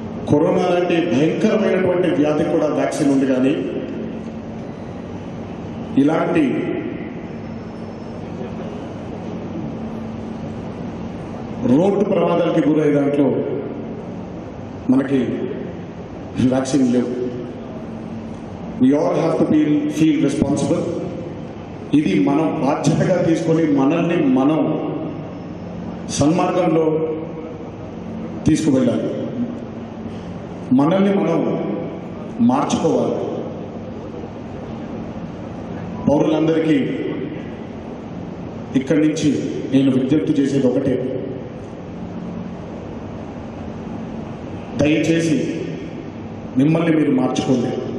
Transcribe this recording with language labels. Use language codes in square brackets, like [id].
[te] Corona లాంటి భయంకరమైనటువంటి వ్యాధి కూడా వ్యాక్సిన్ ఉంది, కానీ ఇలాంటి రోడ్డు ప్రమాదాలకి గురయ్యే దాంట్లో మనకి వ్యాక్సిన్ లేవు. [en] We all have to feel responsible. [te] ఇది మనం బాధ్యతగా తీసుకొని మనల్ని మనం సన్మార్గంలో తీసుకువెళ్ళాలి, మనల్ని మనం మార్చుకోవాలి. పౌరులందరికీ ఇక్కడి నుంచి నేను విజ్ఞప్తి చేసేది ఒకటే, దయచేసి మిమ్మల్ని మీరు మార్చుకోండి.